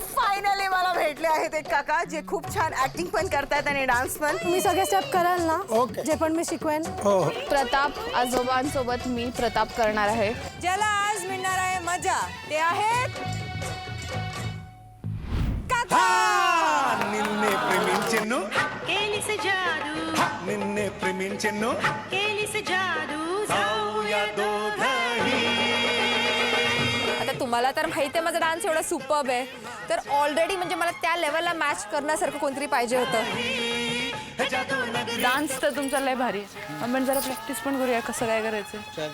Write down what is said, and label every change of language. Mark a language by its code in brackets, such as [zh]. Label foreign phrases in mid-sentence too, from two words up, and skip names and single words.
[mr] फायनली मला भेटले आहेत एक काका जे खूप छान ऍक्टिंग पण करतात आणि डान्स पण. तुम्ही सगळे स्टेप कराल ना? ओके. जे पण मी शिकवेन. प्रताप आजोबांसोबत मी प्रताप करणार आहे. ज्याला आज मिळणार आहे मजा ते आहेत काका. [te] నిన్నే ప్రేమించెను కేలిస జాదు నిన్నే ప్రేమించెను కేలిస జాదు [mr] जाऊया दोघंही. आता तुम्हाला तर माहिती आहे माझा डान्स एवढा सुपर्ब आहे तर ऑलरेडी म्हणजे मला त्या लेवलला मॅच करण्यासारखं कोणतरी पाहिजे होतं. डान्स तर तुमचा लय भारी आहे. आपण जरा प्रॅक्टिस पण करूया कसं काय करायचं.